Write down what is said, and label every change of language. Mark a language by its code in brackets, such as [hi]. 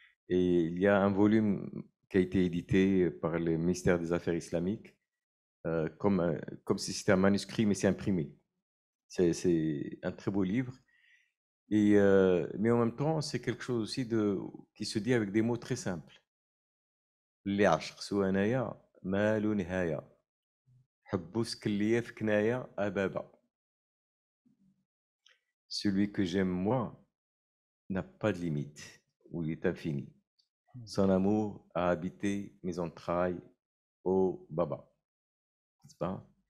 [fr] Et il y a un volume qui a été édité par le ministère des Affaires islamiques, comme si c'était un manuscrit, mais c'est imprimé. C'est un très beau livre. Mais en même temps, c'est quelque chose aussi qui se dit avec des mots très simples. [ar] اللي عشق سوى انايا مالو نهايه حبو سكن ليا في كنايا ابابا. [fr] Celui que j'aime moi n'a pas de limite, ou il est infini. Son amour a habité mes entrailles, ô Baba. N'est-ce pas?